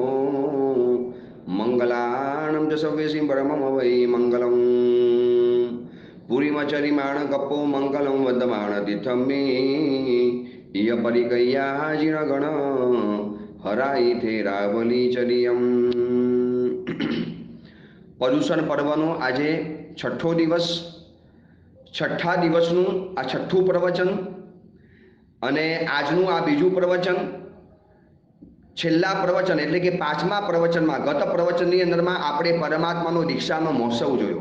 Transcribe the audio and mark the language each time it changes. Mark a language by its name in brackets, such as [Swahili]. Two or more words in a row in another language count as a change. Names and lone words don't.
[Prakrit languages] मंगलाणं च सव्यसिं परमं वै मंगलम् पुरीमचरिमाण कप्पो मंगलं वदमाण तीर्थं मे इय परिकय्या जिणगण हराई थे रावली चरियम। [Gujarati] पर्युषण पर्वનો આજે છઠ્ઠો દિવસ, છઠ્ઠા દિવસનું આ છઠ્ઠું પ્રવચન અને આજનું આ બીજું પ્રવચન. છેલ્લા પ્રવચન એટલે કે પાંચમા પ્રવચનમાં, ગત પ્રવચનની અંદરમાં આપણે પરમાત્માનો દીક્ષાનો મહોત્સવ જોયો.